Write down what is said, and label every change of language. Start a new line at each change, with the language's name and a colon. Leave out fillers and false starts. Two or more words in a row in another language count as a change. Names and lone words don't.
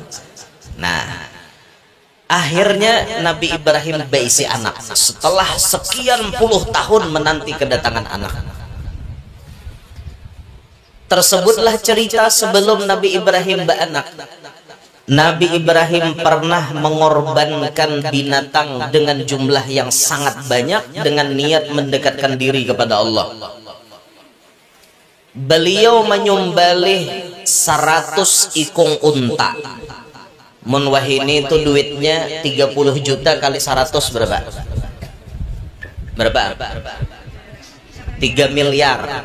Indonesian: Nah, akhirnya Nabi Ibrahim berisi anak setelah sekian puluh tahun menanti kedatangan anak. Tersebutlah cerita sebelum Nabi Ibrahim beranak. Nabi Ibrahim pernah mengorbankan binatang dengan jumlah yang sangat banyak dengan niat mendekatkan diri kepada Allah. Beliau menyembelih 100 ikung unta.
Banjar: Mun wahini itu duitnya 30 juta kali 100 berapa?
Indonesian: Berapa? 3 miliar.